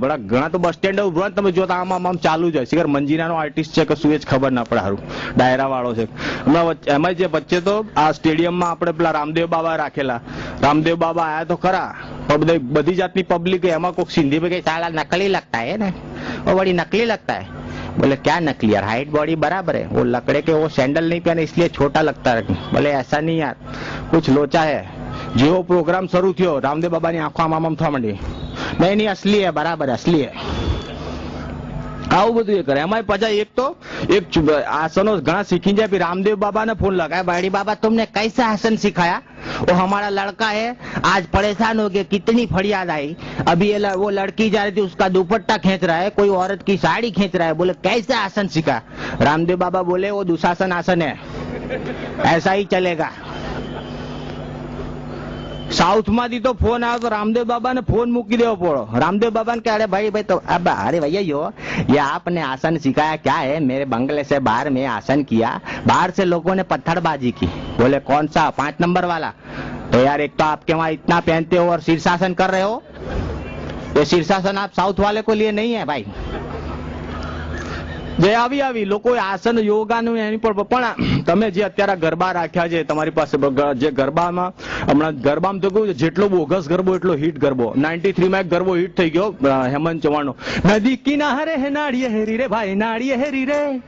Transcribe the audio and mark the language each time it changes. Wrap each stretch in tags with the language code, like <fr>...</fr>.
<gu>બડા ઘણા તો bus stand ઉભા તમે જોતા આમ ચાલુ જાય. શિખર મંજીરાનો આર્ટિસ્ટ છે કે શું એ જ ખબર ના પડે. સારું ડાયરા વાળો છે હમણાં. એમાં જે વચ્ચે તો આ સ્ટેડિયમમાં આપણે પેલા રામદેવ બાબા રાખેલા, રામદેવ બાબા આયા તો ખરા, બધી જાતની પબ્લિક. એમાં કોઈક સિંધી ભાઈ સાલા નકલી</gu> <hi>लगता है ना, वो बड़ी नकली लगता है. बोले क्या नकली यार, हाइट बॉडी बराबर है, वो लकड़े के वो सैंडल नहीं पहने इसलिए छोटा लगता है. बोले ऐसा नहीं यार, कुछ लोचा है.</hi> <gu>જેવો પ્રોગ્રામ શરૂ થયો રામદેવ બાબાની આંખો આમ થવા માંડી,</gu> <hi>નહીં અસલી હે, બરાબર અસલી હે.</hi> <gu>આવું બધું એ કરે. એમાં પાછા એક આસનો ઘણા શીખી જાય.</gu> <hi>રામદેવ બાબा ने फोन लगाया, बड़ी बाबा तुमने कैसा आसन सिखाया, वो हमारा लड़का है आज परेशान हो गया, कितनी फरियाद आई, अभी वो लड़की जा रही थी उसका दुपट्टा खींच रहा है, कोई औरत की साड़ी खींच रहा है. बोले कैसा आसन सीखा. रामदेव बाबा बोले वो दुशासन आसन है, ऐसा ही चलेगा.</hi> <gu>साउथ માંથી તો ફોન આવ્યો તો રામદેવ બાબા ને ફોન મૂકી દેવો પડો.</gu> <hi>રામदेव बाबा ने कहा अरे भाई तो अब अरे भैया ये आपने आसन सिखाया क्या है, मेरे बंगले से बाहर में आसन किया, बाहर से लोगों ने पत्थरबाजी की. बोले कौन सा, 5 नंबर वाला. तो यार एक तो आपके वहां इतना पहनते हो और शीर्षासन कर रहे हो, ये शीर्षासन आप साउथ वाले को लिए नहीं है भाई.</hi> <gu>જે આવી લોકો આસન યોગાનું એની પણ તમે જે અત્યારે ગરબા રાખ્યા છે તમારી પાસે, જે ગરબામાં હમણાં ગરબામાં તો કેવું છે, જેટલો બોગસ ગરબો એટલો હિટ ગરબો. 93 માં એક ગરબો હિટ થઈ ગયો હેમંત ચૌહાણનો, નદી કિનારે હે નાળિયેરી રે ભાઈ નાળિયેરી રે.</gu>